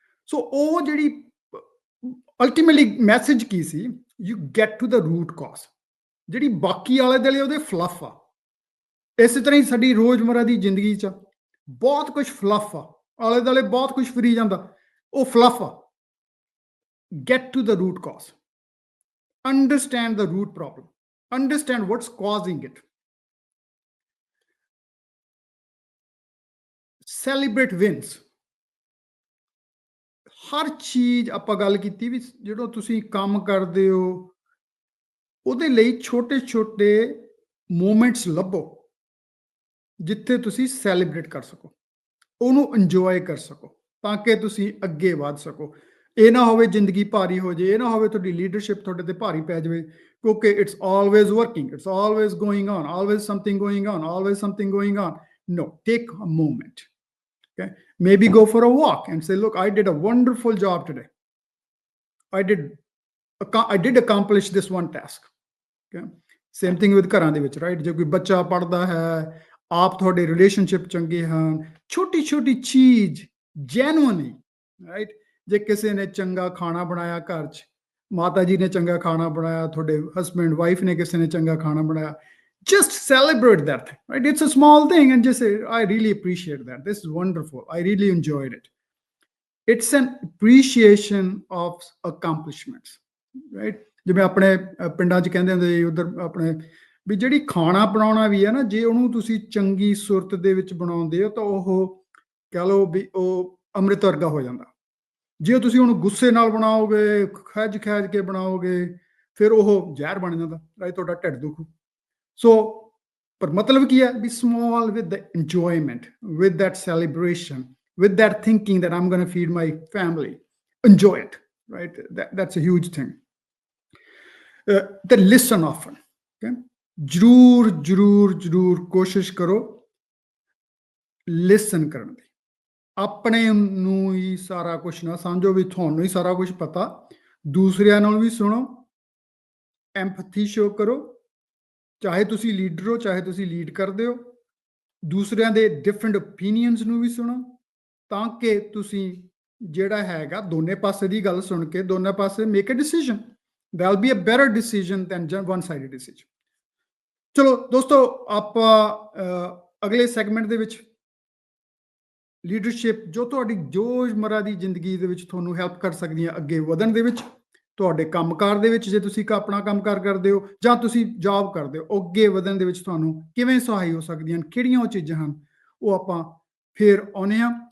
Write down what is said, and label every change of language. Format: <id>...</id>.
<pa>ਸੋ ਉਹ ਜਿਹੜੀ ultimately message Ki ਸੀ,</pa> <en>You get to the root cause.</en> <pa>ਜਿਹੜੀ ਬਾਕੀ ਆਲੇ ਦੁਆਲੇ ਉਹਦੇ ਫਲੱਫ ਆ, ਇਸੇ ਤਰ੍ਹਾਂ ਹੀ ਸਾਡੀ ਰੋਜ਼ਮर्रा ਦੀ ਜ਼ਿੰਦਗੀ 'ਚ ਬਹੁਤ ਕੁਝ ਫਲੱਫ ਆ, ਆਲੇ ਦੁਆਲੇ ਬਹੁਤ ਕੁਝ ਫਿਰੀ ਜਾਂਦਾ, ਉਹ ਫਲੱਫ ਆ।</pa> <en>Get to the root cause, understand the root problem, understand what's causing it, celebrate wins।</en> <pa>ਹਰ ਚੀਜ਼ ਆਪਾਂ ਗੱਲ ਕੀਤੀ ਵੀ ਜਦੋਂ ਤੁਸੀਂ ਕੰਮ ਕਰਦੇ ਹੋ ਉਹਦੇ ਲਈ ਛੋਟੇ-ਛੋਟੇ ਮੂਮੈਂਟਸ ਲੱਭੋ ਜਿੱਥੇ ਤੁਸੀਂ ਸੈਲੀਬ੍ਰੇਟ ਕਰ ਸਕੋ, ਉਹਨੂੰ ਇੰਜੋਏ ਕਰ ਸਕੋ ਤਾਂ ਕਿ ਤੁਸੀਂ ਅੱਗੇ ਵਧ ਸਕੋ। ਇਹ ਨਾ ਹੋਵੇ ਜ਼ਿੰਦਗੀ ਭਾਰੀ ਹੋ ਜੇ, ਇਹ ਨਾ ਹੋਵੇ ਤੁਹਾਡੀ ਲੀਡਰਸ਼ਿਪ ਤੁਹਾਡੇ ਤੇ ਭਾਰੀ ਪੈ ਜਾਵੇ, ਕਿਉਂਕਿ</pa> <en>it's always working, it's always going on,</en> <pa>always something going on, always something going on.</pa> <en>No, take a moment. Okay, maybe go for a walk and say, look, I did a wonderful job today. I did accomplish this one task. Okay, same thing with</en> <pa>ਘਰਾਂ ਦੇ ਵਿੱਚ, right? ਜੇ ਕੋਈ ਬੱਚਾ ਪੜ੍ਹਦਾ ਹੈ, ਆਪ ਤੁਹਾਡੇ ਰਿਲੇਸ਼ਨਸ਼ਿਪ ਚੰਗੇ ਹਨ, ਛੋਟੀ ਛੋਟੀ ਚੀਜ਼ ਜੈਨੂਅਨਲੀ, ਰਾਈਟ? ਜੇ ਕਿਸੇ ਨੇ ਚੰਗਾ ਖਾਣਾ ਬਣਾਇਆ ਘਰ 'ਚ, ਮਾਤਾ ਜੀ ਨੇ ਚੰਗਾ ਖਾਣਾ ਬਣਾਇਆ, ਤੁਹਾਡੇ ਹਸਬੈਂਡ ਵਾਈਫ ਨੇ ਕਿਸੇ ਨੇ ਚੰਗਾ ਖਾਣਾ ਬਣਾਇਆ,</pa> <en>just celebrate that thing, right? It's a small thing and just say, I really appreciate that, this is wonderful, I really enjoyed it. It's an appreciation of accomplishments, right?</en> <pa>ਜਿਵੇਂ ਆਪਣੇ ਪਿੰਡਾਂ 'ਚ ਕਹਿੰਦੇ ਹੁੰਦੇ ਸੀ ਉਧਰ ਆਪਣੇ ਵੀ ਜਿਹੜੀ ਖਾਣਾ ਬਣਾਉਣਾ ਵੀ ਹੈ ਨਾ, ਜੇ ਉਹਨੂੰ ਤੁਸੀਂ ਚੰਗੀ ਸੁਰਤ ਦੇ ਵਿੱਚ ਬਣਾਉਂਦੇ ਹੋ ਤਾਂ ਉਹ ਕਹਿ ਲਓ ਵੀ ਉਹ ਅੰਮ੍ਰਿਤ ਵਰਗਾ ਹੋ ਜਾਂਦਾ। ਜੇ ਤੁਸੀਂ ਉਹਨੂੰ ਗੁੱਸੇ ਨਾਲ ਬਣਾਓਗੇ, ਖਿੱਝ ਖਿੱਝ ਕੇ ਬਣਾਓਗੇ, ਫਿਰ ਉਹ ਜ਼ਹਿਰ ਬਣ ਜਾਂਦਾ, ਰਾਈਟ? ਤੁਹਾਡਾ ਢਿੱਡ ਦੁਖੂ। ਸੋ ਪਰ ਮਤਲਬ ਕੀ ਹੈ ਵੀ</pa> <en>small with the enjoyment, with that celebration, with that thinking that I'm going to feed my family, enjoy it, right? That's a huge thing. Then listen often, okay?</en> <pa>ਜ਼ਰੂਰ ਜ਼ਰੂਰ ਜ਼ਰੂਰ ਕੋਸ਼ਿਸ਼ ਕਰੋ ਲਿਸਨ ਕਰਨ ਦੀ। ਆਪਣੇ ਨੂੰ ਹੀ ਸਾਰਾ ਕੁਝ ਨਾ ਸਮਝੋ ਵੀ ਤੁਹਾਨੂੰ ਹੀ ਸਾਰਾ ਕੁਝ ਪਤਾ, ਦੂਸਰਿਆਂ ਨਾਲ ਵੀ ਸੁਣੋ, ਐਮਪਥੀ ਸ਼ੋ ਕਰੋ, ਚਾਹੇ ਤੁਸੀਂ ਲੀਡਰ ਹੋ, ਚਾਹੇ ਤੁਸੀਂ ਲੀਡ ਕਰਦੇ ਹੋ, ਦੂਸਰਿਆਂ ਦੇ ਡਿਫਰੈਂਟ ਓਪੀਨੀਅਨਸ ਨੂੰ ਵੀ ਸੁਣੋ ਤਾਂ ਕਿ ਤੁਸੀਂ ਜਿਹੜਾ ਹੈਗਾ ਦੋਨੇ ਪਾਸੇ ਦੀ ਗੱਲ ਸੁਣ ਕੇ ਦੋਨੇ ਪਾਸੇ</pa> <en>Make a decision. There'll be a better decision than one-sided decision.</en> <pa>ਚਲੋ ਦੋਸਤੋ, ਆਪਾਂ ਅਗਲੇ ਸੈਗਮੈਂਟ ਦੇ ਵਿੱਚ ਲੀਡਰਸ਼ਿਪ ਜੋ ਤੁਹਾਡੀ ਰੋਜ਼ਮर्रा ਦੀ ਜ਼ਿੰਦਗੀ ਦੇ ਵਿੱਚ ਤੁਹਾਨੂੰ ਹੈਲਪ ਕਰ ਸਕਦੀਆਂ ਅੱਗੇ ਵਧਣ ਦੇ ਵਿੱਚ, ਤੁਹਾਡੇ ਕੰਮਕਾਰ ਦੇ ਵਿੱਚ, ਜੇ ਤੁਸੀਂ ਆਪਣਾ ਕੰਮਕਾਰ ਕਰਦੇ ਹੋ ਜਾਂ ਤੁਸੀਂ ਜੌਬ ਕਰਦੇ ਹੋ, ਅੱਗੇ ਵਧਣ ਦੇ ਵਿੱਚ ਤੁਹਾਨੂੰ ਕਿਵੇਂ ਸਹਾਈ ਹੋ ਸਕਦੀਆਂ ਹਨ, ਕਿਹੜੀਆਂ ਉਹ ਚੀਜ਼ਾਂ ਹਨ, ਉਹ ਆਪਾਂ ਫਿਰ ਆਉਂਦੇ ਹਾਂ।</pa>